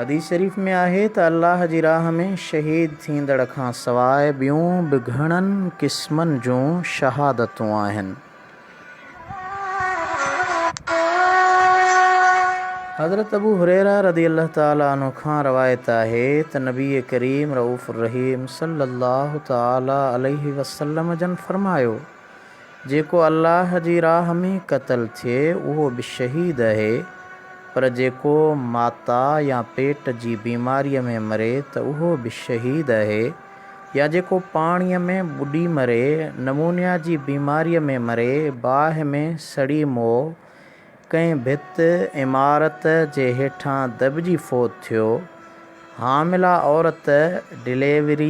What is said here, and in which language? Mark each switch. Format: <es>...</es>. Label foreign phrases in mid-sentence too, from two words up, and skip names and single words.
<sd>हदीस शरीफ़ में आहे त अल्लाह जी राह में शहीद थींदड़ खां सवाइ ॿियूं बि घणनि क़िस्मनि जूं शहादतूं आहिनि। हज़रत अबू हुरैरा</sd> <ar>رضي الله تعالى عنه</ar> <sd>खां रवायत आहे त नबी करीम</sd> <ar>رؤوف الرحيم صلى الله تعالى عليه وسلم</ar> <sd>जन फरमायो, जेको अल्लाह जी राह में क़त्ल थिए उहो बि शहीद आहे, पर जेको माता या पेट जी बीमारीअ में मरे त उहो बि शहीद आहे, या जेको पाणीअ में बुॾी मरे, नमूनिया जी बीमारीअ में मरे, बाहि में सड़ी मोह, कंहिं भित इमारत जे हेठां दॿिजी फ़ौत थियो, हामिला औरत डिलीवरी</sd>